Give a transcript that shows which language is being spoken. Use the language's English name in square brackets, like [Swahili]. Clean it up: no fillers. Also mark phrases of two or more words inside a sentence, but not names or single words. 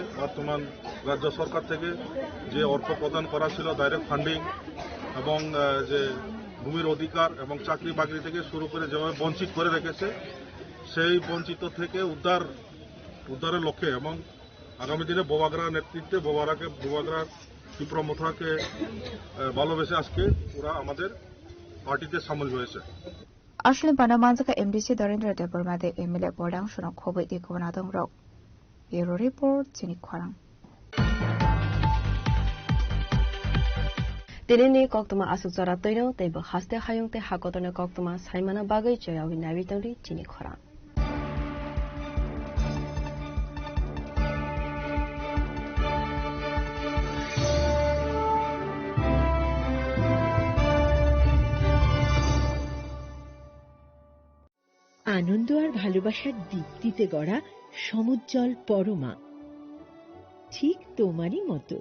[Bangla] বর্তমান রাজ্য সরকার থেকে যে অর্থ প্রদান করা ছিল [English] direct funding [Bangla] এবং যে ভূমির অধিকার এবং চাকরি বাকরি থেকে শুরু করে যেভাবে বঞ্চিত করে রেখেছে, সেই বঞ্চিত থেকে উদ্ধারের লক্ষ্যে এবং আগামী দিনে বোবাগড়ার নেতৃত্বে বোবাগড়ার ত্রিপুরা মোথাকে ভালোবেসে আজকে ওরা আমাদের পার্টিতে সামিল হয়েছে। [Kok Borok] আসলে পানামানজাকা এমডিসি ধীরেন্দ্র দেববর্মাদে এমএলএ বর্ডাং শোনা খবৈ দেখুন আদং রাও [English] bureau report [Kok Borok] চিনি খরাং। दिनैनि कक्तमा आसुक जरा तैनो तैबो हास्ते हायुंते हाकतने कक्तमा साइमाना बागै जयावि नाबितंरि चिनि खरा [Bangla] আনন্দ আর ভালোবাসার দীপ্তিতে গড়া সমুজ্জ্বল পরমা, ঠিক তোমারই মতো।